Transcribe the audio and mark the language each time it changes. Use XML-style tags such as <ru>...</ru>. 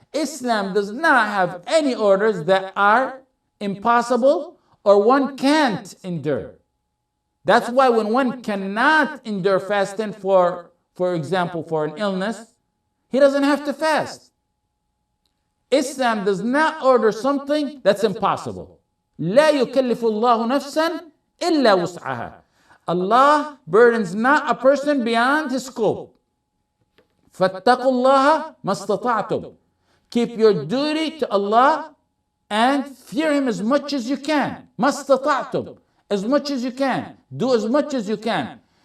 <en>Islam does not have any orders that are impossible or one can't endure. That's why when one cannot endure fasting for example, for an illness, he doesn't have to fast. Islam does not order something that's impossible.</en> <ar>لا يكلف الله نفسا إلا وسعها.</ar> <en>Allah burdens not a person beyond his scope.</en> <ar>فاتقوا الله ما استطعتم.</ar> <en>Keep your duty to Allah and fear Him as much as you can.</en> <ar>ما استطعتم.</ar> <en>As much as you can. Do as much as you can.</en>